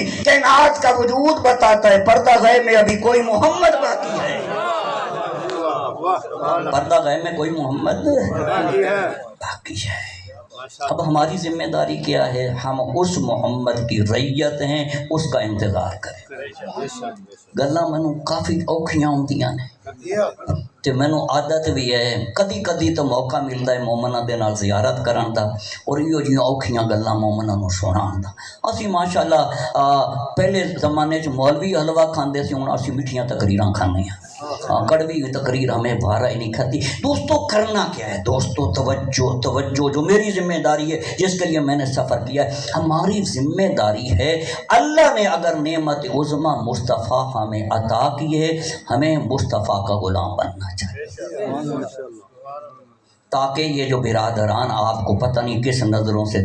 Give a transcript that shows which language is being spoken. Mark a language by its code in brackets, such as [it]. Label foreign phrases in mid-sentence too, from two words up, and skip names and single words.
[ur] کائنات کا وجود بتاتا ہے پردہ غیب میں ابھی کوئی محمد باقی ہے، پردہ غیب میں کوئی محمد باقی ہے۔ اب ہماری ذمہ داری کیا ہے؟ ہم اس محمد کی رعیت ہیں، اس کا انتظار کریں۔ [pa] گلاں مینوں کافی اوکھیاں ہوندیاں نے تے مینوں عادت بھی ہے، کدی کدی [ur] تو موقع ملتا ہے [pa] مومناں دے نال زیارت کرن دا، اور ایہو جیاں اوکھیاں گلاں مومناں نوں سنان دا۔ اسی ماشاءاللہ پہلے زمانے چ مولوی حلوہ کھاندے سی، ہن اسی میٹھیاں تقریراں کھانے ہیں۔ [ur] کڑوی تقریر ہمیں بھارا ہی نہیں کھاتی۔ دوستو کرنا کیا ہے؟ دوستو توجہ جو میری ذمہ داری ہے، جس کے لیے میں نے سفر کیا ہے، ہماری ذمہ داری ہے اللہ نے اگر نعمت عظمیٰ مصطفیٰ ہمیں عطا کی ہے، ہمیں مصطفیٰ کا غلام بننا چاہیے، تاکہ یہ جو برادران آپ کو پتہ نہیں کس نظروں سے